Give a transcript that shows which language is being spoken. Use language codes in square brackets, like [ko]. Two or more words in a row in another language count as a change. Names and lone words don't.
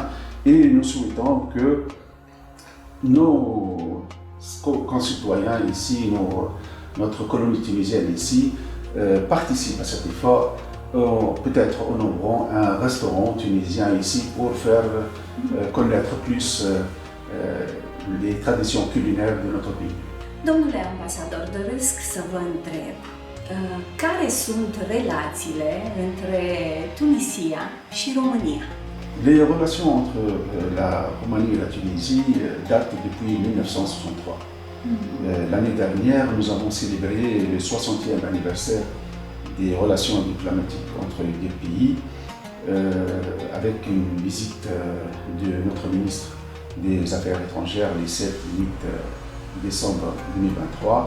[fr] Et nous souhaitons que nos concitoyens ici, notre colonie tunisienne ici, participent à cet effort. Peut-être en ouvrant un restaurant tunisien ici pour faire connaître plus les traditions culinaires de notre pays. [ro] Domnule ambasador, doresc să vă întreb care sunt relațiile între Tunisia și România? [fr] Les relations entre la Roumanie et la Tunisie datent depuis 1963. L'année dernière, nous avons célébré le 60e anniversaire des relations diplomatiques entre les deux pays, avec une visite de notre ministre des Affaires étrangères le 7-8 décembre 2023.